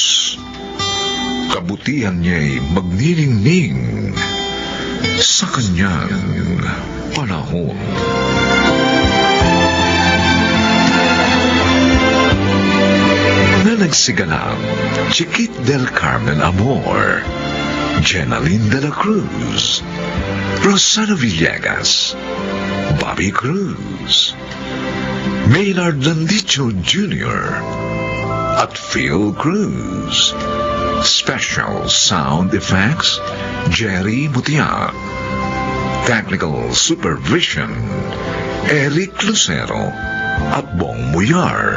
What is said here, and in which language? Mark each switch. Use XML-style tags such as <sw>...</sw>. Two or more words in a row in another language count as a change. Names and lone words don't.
<tl>Kabutihan niya'y magniningning sa kanyang panahon. Na nagsigalang Chiquit del Carmen Amor, Jenaline de la Cruz, Rosana Villegas, Bobby Cruz, Maynard Landicho Jr., at Phil Cruz.</tl> <en>Special sound effects, Jerry Mutia. Technical supervision, Eric Lucero at Bong Muyar.</en>